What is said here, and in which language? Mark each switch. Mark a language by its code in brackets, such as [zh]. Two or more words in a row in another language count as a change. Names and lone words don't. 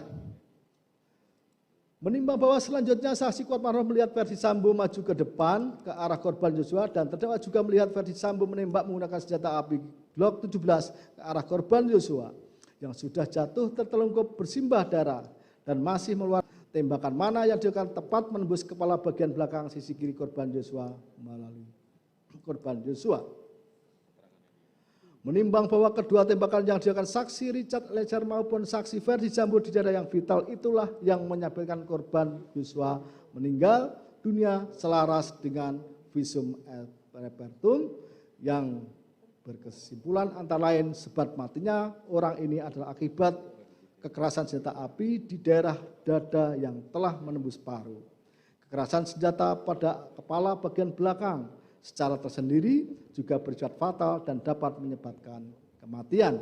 [id] Menimbang bahwa selanjutnya saksi Kuat Ma'ruf melihat Verdi Sambo maju ke depan ke arah korban Joshua dan terdakwa juga melihat Verdi Sambo menembak menggunakan senjata api Glock 17 ke arah korban Joshua yang sudah jatuh tertelungkup bersimbah darah dan masih mengeluarkan tembakan mana yang dilakukan tepat menembus kepala bagian belakang sisi kiri korban Joshua melalui korban Joshua. Menimbang bahwa kedua tembakan yang dilakukan saksi Richard Eliezer maupun saksi Verdi Sambo di daerah yang vital itulah yang menyebabkan korban Joshua meninggal dunia selaras dengan [la] visum et repertum [id] yang berkesimpulan antara lain sebab matinya orang ini adalah akibat kekerasan senjata api di daerah dada yang telah menembus paru. Kekerasan senjata pada kepala bagian belakang secara tersendiri juga bersifat fatal dan dapat menyebabkan kematian.